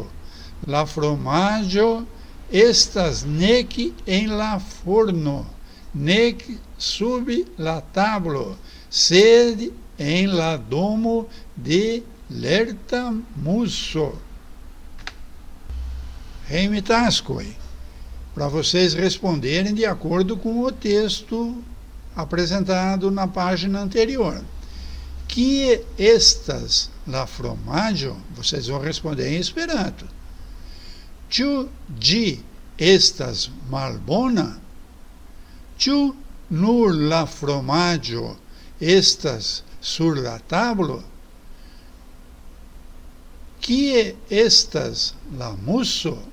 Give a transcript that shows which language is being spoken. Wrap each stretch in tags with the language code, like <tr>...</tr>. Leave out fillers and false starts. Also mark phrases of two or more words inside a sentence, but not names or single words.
<eo>La fromaggio estas nek en la forno, nek sub la tablo, sed en la domo de lerta muso. Reimittascoi,</eo> <pt>para vocês responderem de acordo com o texto apresentado na página anterior.</pt> <eo>Kie estas la fromaggio?</eo> <pt>Vocês vão responder em Esperanto.</pt> <eo>Ĉu ĝi estas malbona? Ĉu nur la fromaggio estas sur la tablo? Kie estas la muso?</eo>